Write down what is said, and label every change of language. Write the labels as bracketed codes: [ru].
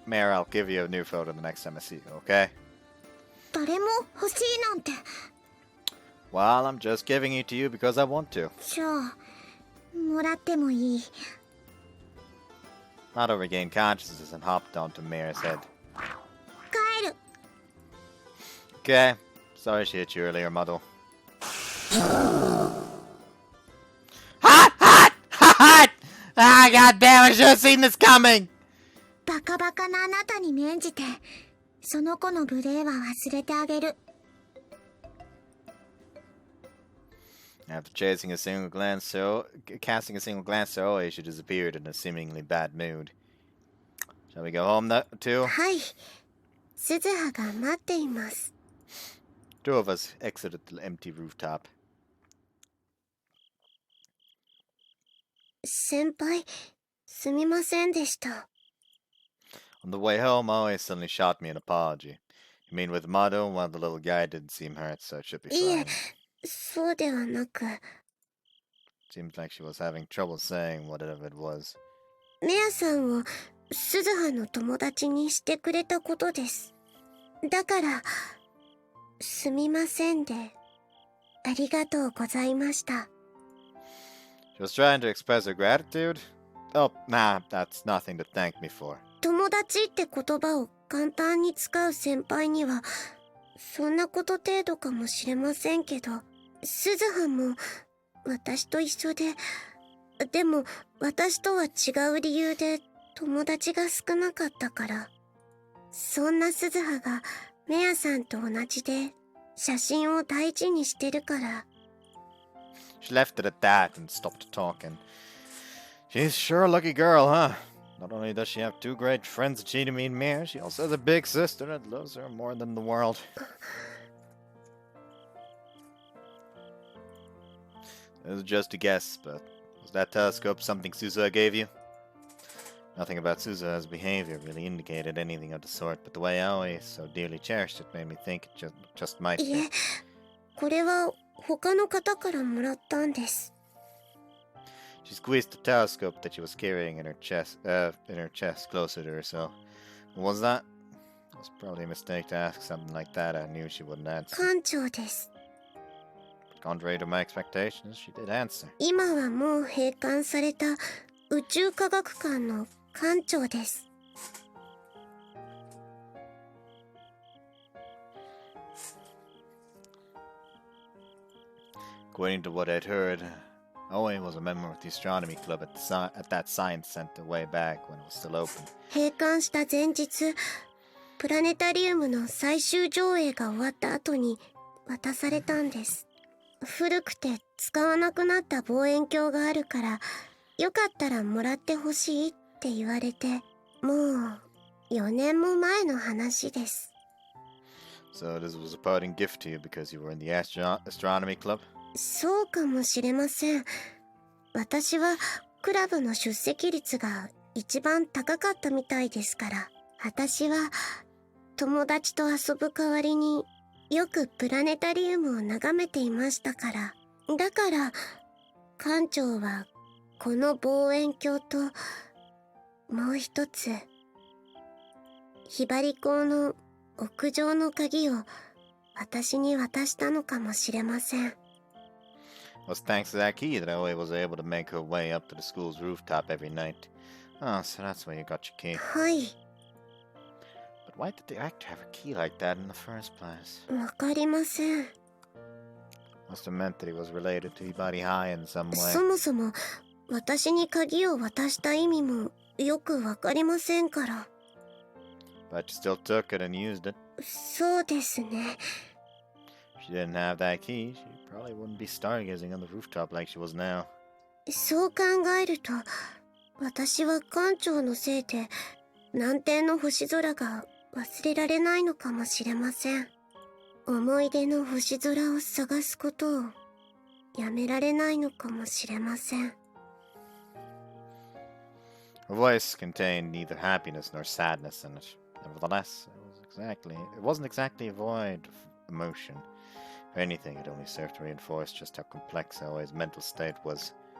[en] Mare, I'll give you a new photo the next time I see you, okay? [ja] 誰も欲しいなんて。 [en] Well, I'm just giving it to you because I want to. [ja] じゃあ、もらってもいい？ [en] Mado regained consciousness and hopped onto Mare's head. [ja] 帰る。 [en] Okay. Sorry she hit you earlier, Mado. Hot! Hot! Hot! Ah, goddamn, I should have seen this coming! [ja] バカバカなあなたに免じて、その子の無礼は忘れてあげる。 [en] After casting a single glance to Oe, she disappeared in a seemingly bad mood. Shall we go home too? [ja] はい。鈴葉が待っています。 [en] Two of us exited the empty rooftop. [ja] 先輩、すみませんでした。 [en] On the way home, Oe suddenly shot me an apology. You mean with Mado? Well, the little guy didn't seem hurt, so it should be [ja] いえ、 [en] fine. [ja] そうではなく、 [en] Seems like she was having trouble saying whatever it was. [ja] メアさんを鈴葉の友達にしてくれたことです。だから、すみませんで、ありがとうございました。 [en] She was trying to express her gratitude? Oh, nah, that's nothing to thank me for. [ja] 友達って言葉を簡単に使う先輩には、そんなこと程度かもしれませんけど、鈴葉も私と一緒で、でも私とは違う理由で友達が少なかったから、そんな鈴葉がメアさんと同じで写真を大事にしてるから。 [en] She left it at that and stopped talking. She's sure a lucky girl, huh? Not only does she have two great friends, Chidami and Mare, she also has a big sister that loves her more than the world. It was just a guess, but was that telescope something Suzuha gave you? Nothing about Suzuha's behavior really indicated anything of the sort, but the way Aoi so dearly cherished it made me think it just might [ja] いえ、 [en] be. [ja] これは他の方からもらったんです。 [en] She squeezed the telescope that she was carrying in her chest closer to herself. What was that? It was probably a mistake to ask something like that. I knew she wouldn't answer. [ja] 館長です。 [en] Contrary to my expectations, she did answer. [ja] 今はもう閉館された宇宙科学館の館長です。 [en] According to what I'd heard, Owen was a member of the astronomy club at that science center way back when it was still open. [ja] 閉館した前日、プラネタリウムの最終上映が終わった後に渡されたんです。古くて使わなくなった望遠鏡があるから、よかったらもらってほしいって言われて、もう4年も前の話です。 [en] So this was a parting gift to you because you were in the astronomy club? [ja] そうかもしれません。私はクラブの出席率が一番高かったみたいですから、私は友達と遊ぶ代わりによくプラネタリウムを眺めていましたから。だから館長はこの望遠鏡ともう一つひばり港の屋上の鍵を私に渡したのかもしれません。 [en] was thanks to that key that Aoi was able to make her way up to the school's rooftop every night. Oh, so that's why you got your key. [ja] はい、 [en] But why did the actor have a key like that in the first place? [ja] わかりません。 [en] Must have meant that he was related to Ibari High in some way. [ja] そもそも私に鍵を渡した意味もよくわかりませんから。 [en] But you still took it and used it. [ja] そうですね。 [en] If she didn't have that key, she probably wouldn't be stargazing on the rooftop like she was now. [ja] そう考えると、私は館長のせいで南天の星空が忘れられないのかもしれません。思い出の星空を探すことをやめられないのかもしれません。 [en] Her voice contained neither happiness nor sadness in it. Nevertheless, it wasn't exactly void of emotion. If anything, it only served to reinforce just how complex Aoi's mental state was.